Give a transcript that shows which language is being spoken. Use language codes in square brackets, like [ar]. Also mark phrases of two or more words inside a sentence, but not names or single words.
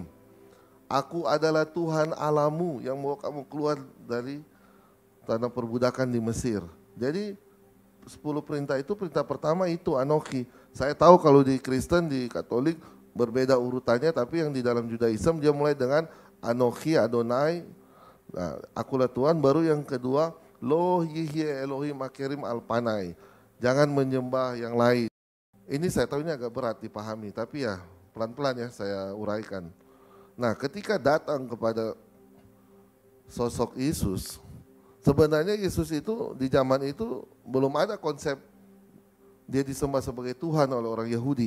[id] Aku adalah Tuhan Allahmu yang mau kamu keluar dari tanah perbudakan di Mesir. Jadi 10 perintah itu, perintah pertama itu Anochi. Saya tahu kalau di Kristen, di Katolik berbeda urutannya, tapi yang di dalam Judaism dia mulai dengan [he] אנכי אדני, [id] nah, akulah Tuhan. Baru yang kedua, [he] לא יהיה אלהים אחרים על־פני, [id] jangan menyembah yang lain. Ini saya tahu ini agak berat dipahami, tapi ya pelan-pelan ya saya uraikan. Nah, ketika datang kepada sosok Yesus, sebenarnya Yesus itu di zaman itu belum ada konsep dia disembah sebagai Tuhan oleh orang Yahudi.